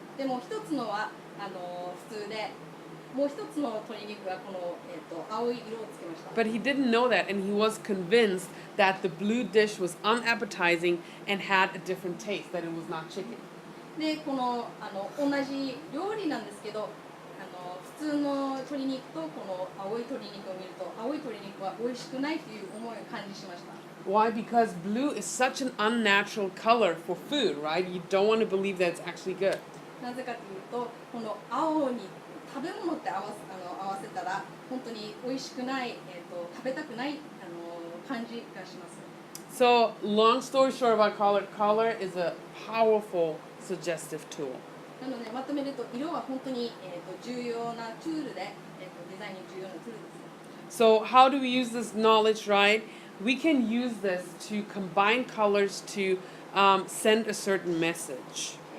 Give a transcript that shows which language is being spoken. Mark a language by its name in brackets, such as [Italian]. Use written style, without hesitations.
[Japanese] でも一つのは普通で、もう一つの鶏肉はこの青い色をつけました。 [English] But he didn't know that, and he was convinced that the blue dish was unappetizing and had a different taste, that it was not chicken. [Japanese] でこの同じ料理なんですけど、普通の鶏肉とこの青い鶏肉を見ると、青い鶏肉は美味しくないという思いを感じしました。 [English] Why? Because blue is such an unnatural color for food, right? You don't want to believe that it's actually good. [Japanese] なぜかというと、この青に食べ物って合わせたら本当に美味しくない、食べたくない感じがします。 [English] So, long story short about color, color is a powerful suggestive tool. [Japanese] なのでまとめると、色は本当に、重要なツールで、デザインに重要なツールです。 [English] So, how do we use this knowledge, right? We can use this to combine colors to send a certain message.